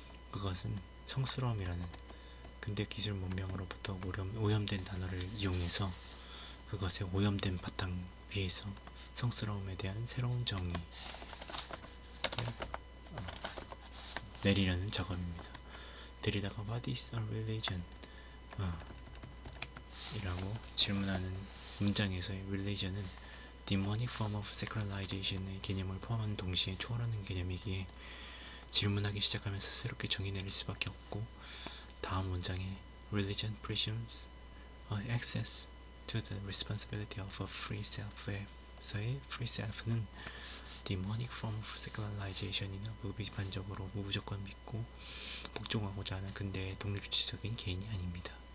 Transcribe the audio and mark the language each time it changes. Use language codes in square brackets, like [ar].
[ko] 그것은 성스러움이라는 근대 기술 문명으로부터 오염된 단어를 이용해서 그것의 오염된 바탕 위에서 성스러움에 대한 새로운 정의를 내리려는 작업입니다. [en] 데리다가 What is a religion? [ko] 이라고 질문하는 문장에서의 religion은 [en] demonic form of secularization [ko] 의 개념을 포함하는 동시에 초월하는 개념이기에 질문하기 시작하면서 새롭게 정의 내릴 수밖에 없고, 다음 문장에 [en] religion presumes access to the responsibility of a free self [ko] 에서의 free self는 demonic form of secularization이나 무비판적으로 무조건 믿고 복종하고자 하는 근대의 독립주의적인 개인이 아닙니다.